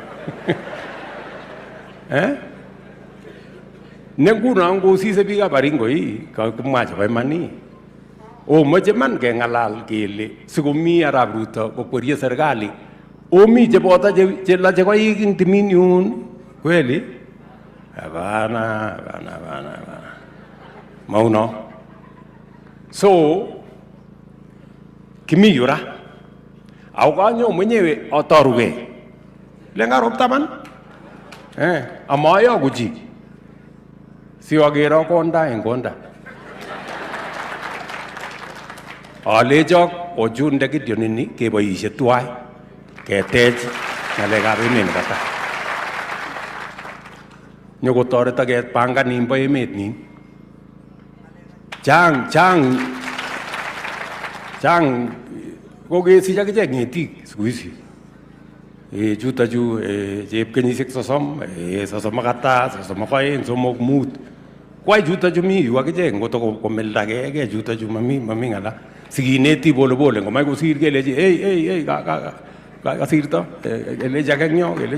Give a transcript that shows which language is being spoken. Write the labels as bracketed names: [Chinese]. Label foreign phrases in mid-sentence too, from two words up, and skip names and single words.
[Kalenjin] nenguno ngosise biikab Baringo kakimwa chebo iman omoche man kengalal kele sikomi Arap Ruto kokwerie serikali omi cheboto chelache koik ing timin yun [Swahili] kweli hapana [Kalenjin] mauno so kimi yura au kanyo mwenyewe atoruge lenga roptaman amayo kuchi siwagero konda en konda alechok ochunde Gideon ini keboishe tuwai ketech ngalekab emet nebo tai nyokotoreto kepangan nimbo emet nin chang kokesich akichek ng'etik [Swahili] siku hizi [Kalenjin] chuto chu chep kenyisiek 30 32 somok mut kwai chuto chu mi yu akichek ngoto komeldagei chuto chu mami ngala sikineti polepole ngomai kosir kelechi hey kasirto kelechi ake ngyo